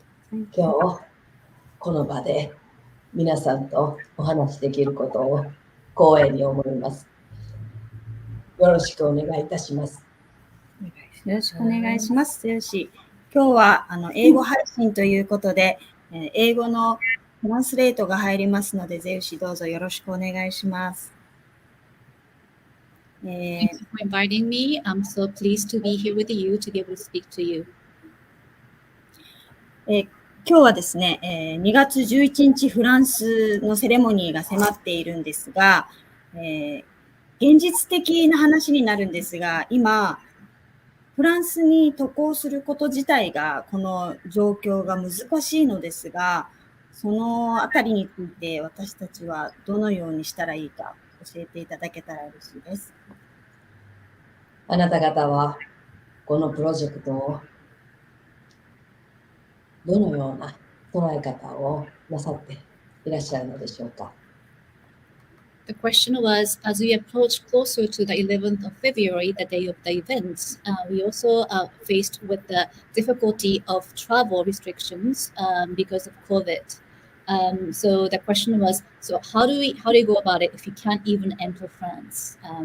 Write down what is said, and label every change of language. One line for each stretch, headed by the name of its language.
Japanese: 今日、この場で皆さんとお話しできることを光栄に思います。よろしくお願いいたします。よろしくお願いします。よし。今日は英語配信ということで、英語のトランスレートが入りますので、ゼウシどうぞよろしくお願いします。
English: Thank you for inviting me. I'm so pleased to be here with you to be able to speak to you.
Japanese: 今日はですね、2月11日フランスのセレモニーが迫っているんですが、現実的な話になるんですが、今、フランスに渡航すること自体が、この状況が難しいのですが、そのあたりについて私たちはどのようにしたらいいか教えていただけたら嬉しいです。あなた方はこのプロジェクトをどのような捉え方をなさっていらっしゃるのでしょうか。
English: The question was, as we approach closer to the 11th of February, the day of the events, we also are faced with the difficulty of travel restrictions because of COVID. So the question was, so how do you go about it if you can't even enter France?